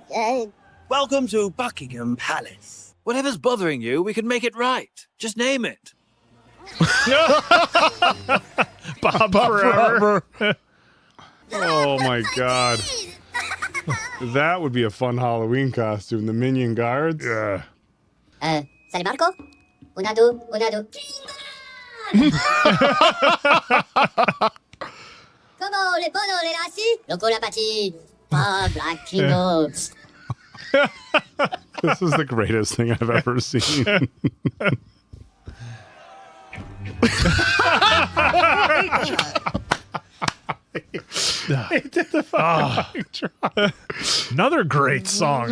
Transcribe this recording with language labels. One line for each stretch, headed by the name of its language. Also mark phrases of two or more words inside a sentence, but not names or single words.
English: Welcome to Buckingham Palace. Whatever's bothering you, we can make it right. Just name it. Bob forever. Oh my god. That would be a fun Halloween costume. The Minion Guards. Yeah. Salut Marco. Una, deux, una, deux. Comment les polos, les lacis? Loco la pâtie. Bob like Kingo. This is the greatest thing I've ever seen. Another great song.